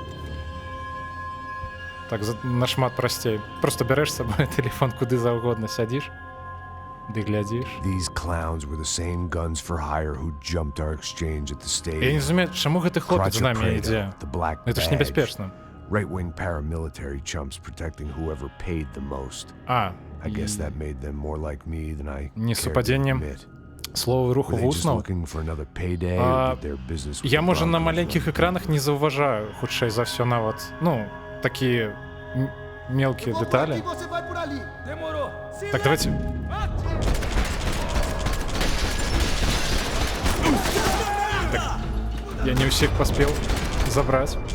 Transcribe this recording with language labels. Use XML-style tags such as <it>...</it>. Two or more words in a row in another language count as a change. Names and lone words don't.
<be>Так, нашмат прасцей. Просто бярэш з сабой тэлефон куды заўгодна, сядзіш, ды глядзіш. Я не разумею, чаму гэты хлопец з намі ідзе? Гэта ж небяспечна.</be> <en>Right-wing paramilitary chumps protecting whoever paid the most. I guess that made them more like me than I cared to admit.</en> <be>Словы руху вуснаў. Я, можа, на маленькіх экранах не заўважаю, хутчэй за ўсё нават, такія мелкія дэталі. Так, давайте... Так, я не ўсіх паспеў забраць.</be>